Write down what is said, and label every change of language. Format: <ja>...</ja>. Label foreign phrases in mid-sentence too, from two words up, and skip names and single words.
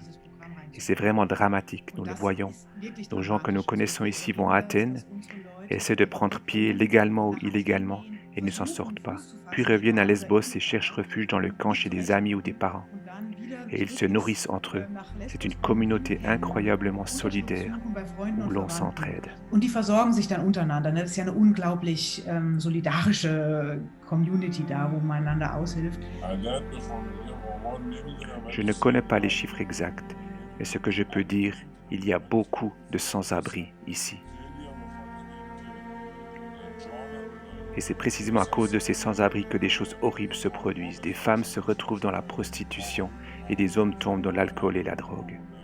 <fr>Et c'est vraiment dramatique, nous le voyons. Nos gens que nous connaissons ici vont à Athènes, essaient de prendre pied légalement ou illégalement, et ne s'en sortent pas, puis reviennent à Lesbos et cherchent refuge dans le camp chez des amis ou des parents. Et ils se nourrissent entre eux. C'est une communauté incroyablement solidaire où l'on s'entraide.</fr> <de>Und die versorgen sich dann untereinander. Das ist ja eine unglaublich solidarische Community da, wo man einander aushilft.</de> <fr>Je ne connais pas les chiffres exacts, mais ce que je peux dire, il y a beaucoup de sans-abri ici. Et c'est précisément à cause de ces sans-abri que des choses horribles se produisent. Des femmes se retrouvent dans la prostitution et des hommes tombent dans l'alcool et la drogue.</fr>